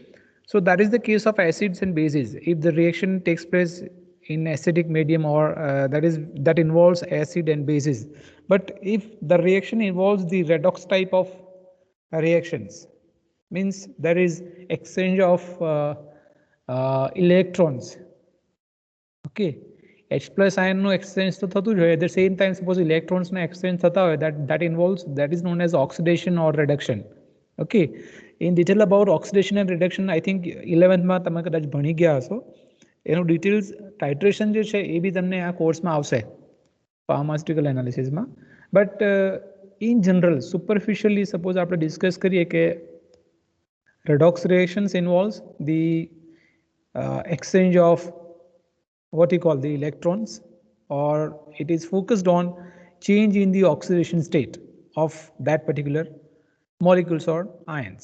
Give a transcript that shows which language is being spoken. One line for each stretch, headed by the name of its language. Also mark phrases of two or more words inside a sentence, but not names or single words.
English: So that is the case of acids and bases. If the reaction takes place in acidic medium, or that involves acid and bases. But if the reaction involves the redox type of reactions, means there is exchange of electrons. Okay, H plus ion
Gujarati: no exchange તો થતું જ હોય.
English: At the same time, suppose electrons no exchange
Gujarati: થતા હોય,
English: that involves, that is known as oxidation or reduction. Okay, in detail about oxidation and reduction, I think 11th
Gujarati: માં તમે કદાચ ભણી ગયા હશો. એનું
English: details titration
Gujarati: જે છે એ બી તમને આ કોર્સમાં આવશે ફાર્માસ્યુટિકલ એનાલિસિસમાં.
English: but in general superficially suppose
Gujarati: આપણે ડિસ્કસ કરીએ કે
English: redox reactions involves the exchange of what you call the electrons, or it is focused on change in the oxidation state of that particular molecules or ions.